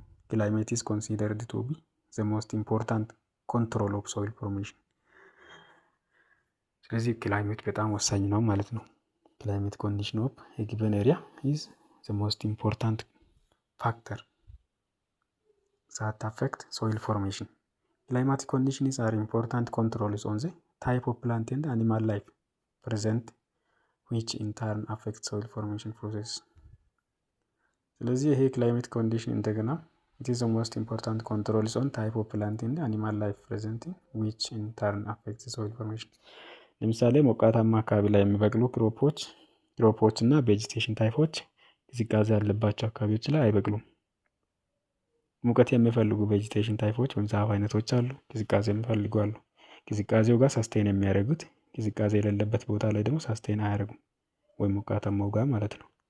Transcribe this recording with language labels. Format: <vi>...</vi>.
<en>ክላይሜት ኢዝ ኮንሲደርድ ቱ ቢ ዘ ሞስት ኢምፖርታንት ኮንትሮል ኦፍ ሶይል ፎርሜሽን።</en> <am>ስለዚህ ክላይሜት በጣም ወሳኝ ነው ማለት ነው።</am> <en>ክላይሜት ኮንዲሽን ኦፍ ኤ ጊቨን ኤሪያ ኢዝ ዘ ሞስት ኢምፖርታንት ፋክተር that affect soil formation. Climatic conditions are important controls on the type of plant and animal life present, which in turn affect soil formation process.</en> <am>ስለዚህ ይሄ ክላይሜት ኮንዲሽን እንደገና</am> <en>it is the most important controls on type of plant and animal life present, which in turn affect the soil formation.</en> <am>ለምሳሌ ሞቃታማ አካባቢ ላይ የሚበቅሉ ክሮፖች እና ቬጂቴሽን ታይፖች ቅዝቃዜ ያለባቸው አካባቢዎች ላይ አይበቅሉም። ሙቀት የሚፈልጉ ቬጂቴሽን ታይፖች ወይም ዛፍ አይነቶች አሉ፣ ቅዝቃዜ የሚፈልጉ አሉ። ቅዝቃዜው ጋር ሳስቴን የሚያደርጉት፣ ቅዝቃዜ የሌለበት ቦታ ላይ ደግሞ ሳስቴን አያደርጉም፣ ወይም ሞቃታማው ጋር ማለት ነው።</am>